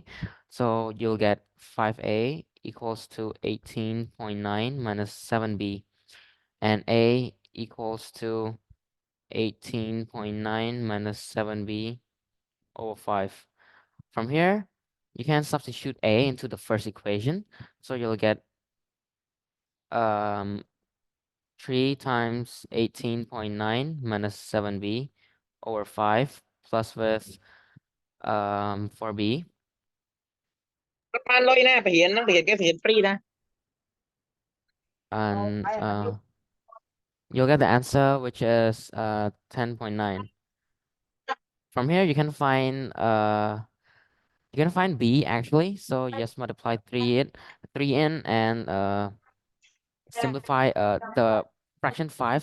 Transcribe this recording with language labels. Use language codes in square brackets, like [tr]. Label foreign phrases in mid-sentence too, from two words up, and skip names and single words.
[en] So you'll get 5A equals to 18.9 minus 7B, and A equals to 18.9 minus 7B over 5. From here, you can substitute A into the first equation. So you'll get 3 times 18.9 minus 7B over 5 plus with 4B. [km] បានលុយណាបរិញ្ញាហ្នឹងបរិញ្ញាគេបរិញ្ញា free ណា [en] And you'll get the answer, which is 10.9. From here, you can find B actually. So you just multiply 3 in and simplify the fraction 5.